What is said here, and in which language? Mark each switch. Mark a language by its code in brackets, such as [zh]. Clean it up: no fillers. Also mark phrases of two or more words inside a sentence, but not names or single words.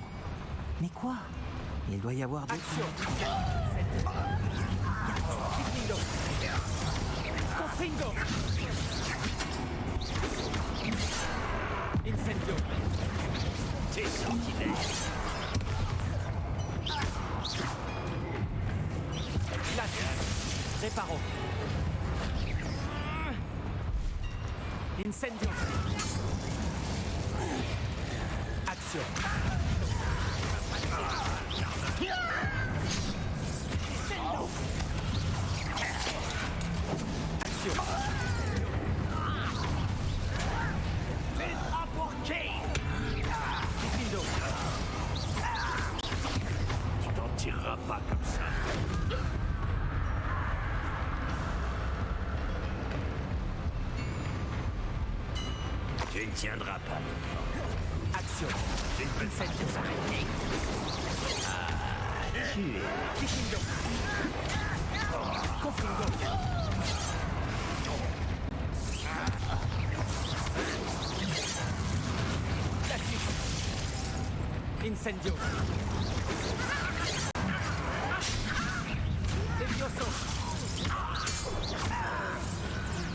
[fr] Mais quoi? Il doit y avoir d'autres... Confringo. Incendio. Tes sortilèges. Glacius. Reparo. Incendio. Action. Action. Petra pour qui? Difindo. Tu t'en tireras pas comme ça. Tu ne tiendras pas. Action. Tu ne peux pas nous arrêter. Ah, tu es. Difindo. Confringo. Glacius. Incendio. Levioso.